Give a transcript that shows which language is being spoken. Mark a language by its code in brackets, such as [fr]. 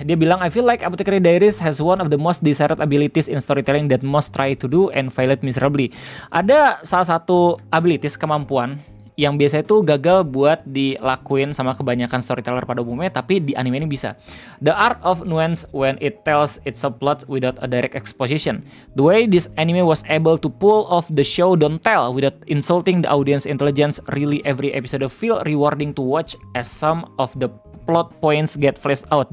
[id] Dia bilang, [en] I feel like Apothecary Diaries has one of the most desired abilities in storytelling that most try to do and fail it miserably. [id] Ada salah satu abilities, kemampuan yang biasa itu gagal buat dilakuin sama kebanyakan storyteller pada umumnya, tapi di anime ini bisa. [en] The art of nuance when it tells its subplots without a direct exposition. The way this anime was able to pull off the show don't tell without insulting the audience intelligence. Really every episode feel rewarding to watch as some of the plot points get fleshed out.